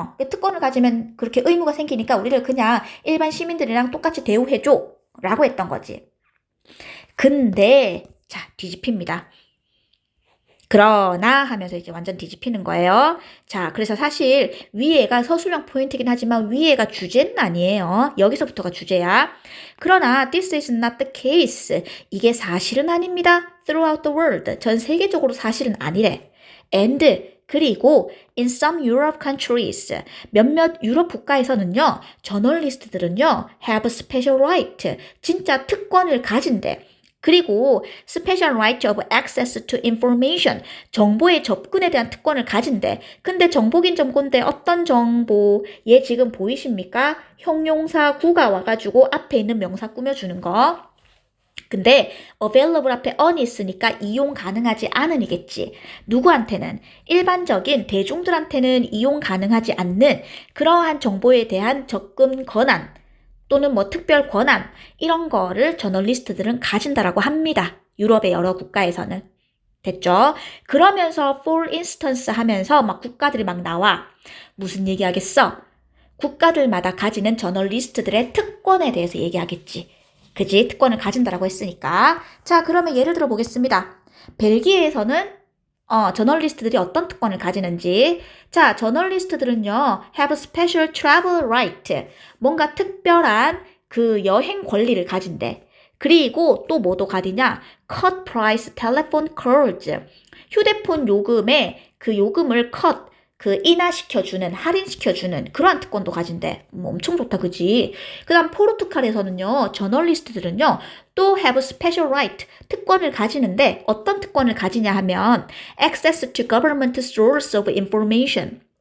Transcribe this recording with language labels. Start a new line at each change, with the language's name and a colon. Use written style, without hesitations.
Korean: 특권을 가지면 그렇게 의무가 생기니까 우리를 그냥 일반 시민들이랑 똑같이 대우해줘. 라고 했던 거지. 근데, 자, 뒤집힙니다. 그러나 하면서 이제 완전 뒤집히는 거예요. 자, 그래서 사실 위에가 서술형 포인트긴 하지만 위에가 주제는 아니에요. 여기서부터가 주제야. 그러나
English: this is not the case.
Korean: 이게 사실은 아닙니다.
English: throughout the world.
Korean: 전 세계적으로 사실은 아니래.
English: and
Korean: 그리고
English: in some Europe countries
Korean: 몇몇 유럽 국가에서는요. 저널리스트들은요.
English: have special right.
Korean: 진짜 특권을 가진대. 그리고
English: special right of access to information,
Korean: 정보의 접근에 대한 특권을 가진대. 근데 정보긴 정보인데 어떤 정보? 얘 지금 보이십니까? 형용사 구가 와가지고 앞에 있는 명사 꾸며주는 거. 근데 available 앞에 on이 있으니까 이용 가능하지 않은이겠지. 누구한테는? 일반적인 대중들한테는 이용 가능하지 않는 그러한 정보에 대한 접근 권한 또는 뭐 특별 권한 이런 거를 저널리스트들은 가진다라고 합니다. 유럽의 여러 국가에서는. 됐죠? 그러면서 for instance 하면서 막 국가들이 막 나와. 무슨 얘기하겠어? 국가들마다 가지는 저널리스트들의 특권에 대해서 얘기하겠지. 그지? 특권을 가진다라고 했으니까. 자, 그러면 예를 들어 보겠습니다. 벨기에에서는 저널리스트들이 어떤 특권을 가지는지. 자, 저널리스트들은요,
English: have special travel right.
Korean: 뭔가 특별한 그 여행 권리를 가진대. 그리고 또 뭐도 가지냐?
English: cut price telephone calls.
Korean: 휴대폰 요금에 그 요금을 cut, 그 인하시켜주는, 할인시켜주는 그러한 특권도 가진대. 엄청 좋다, 그지? 그 다음 포르투갈에서는요, 저널리스트들은요, 또
English: have special right,
Korean: 특권을 가지는데 어떤 특권을 가지냐 하면
English: access to government source of information.